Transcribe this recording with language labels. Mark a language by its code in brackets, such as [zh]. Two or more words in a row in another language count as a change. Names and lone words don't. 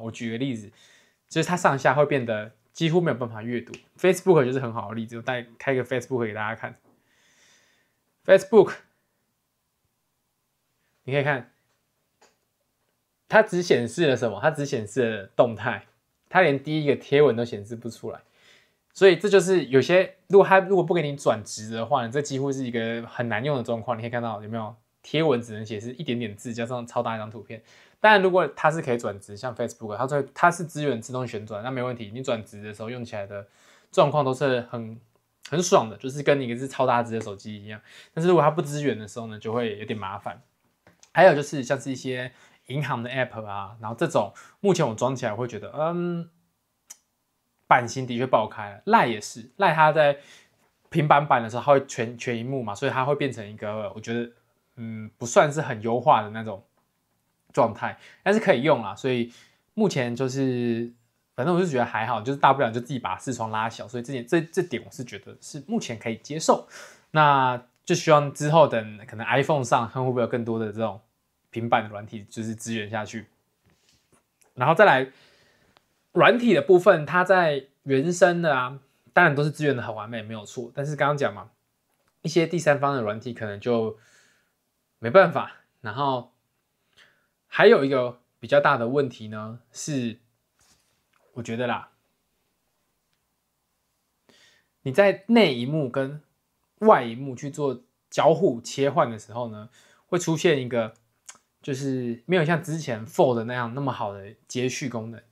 [zh] 我舉個例子，就是它上下會變得幾乎沒有辦法閱讀。Facebook 就是很好的例子，我再開個 Facebook 給大家看。Facebook， 你可以看，它只顯示了什麼？它只顯示了動態，它連第一個貼文都顯示不出來。所以這就是有些，如果不給你轉直的話，這幾乎是一個很難用的狀況。你可以看到有沒有？貼文只能顯示一點點字，加上超大一張圖片。當然，如果它是可以轉直，像 Facebook， 它是支援自動旋轉，那沒問題。你轉直的時候用起來的狀況都是很爽的，就是跟一個是超大只的手機一樣。但是如果它不支援的時候呢，就會有點麻煩。還有就是像是一些銀行的 App 啊，然後這種目前我裝起來會覺得，版型的確爆開了。Line 也是，Line它在平板版的時候，它會全螢幕嘛，所以它會變成一個我覺得不算是很優化的那種狀態，但是可以用啦。所以目前就是反正我是覺得還好，就是大不了就自己把視窗拉小，所以這點我是覺得是目前可以接受。那就希望之後等可能 iPhone 上看會不會有更多的這種平板的軟體就是支援下去，然後再來軟體的部分，它在原生的啊，當然都是支援的很完美沒有錯，但是剛剛講嘛，一些第三方的軟體可能就沒辦法。然後還有一個比較大的問題呢，是我覺得啦，你在內螢幕跟外螢幕去做交互切換的時候呢，會出現一個就是沒有像之前 Fold 那樣那麼好的接續功能。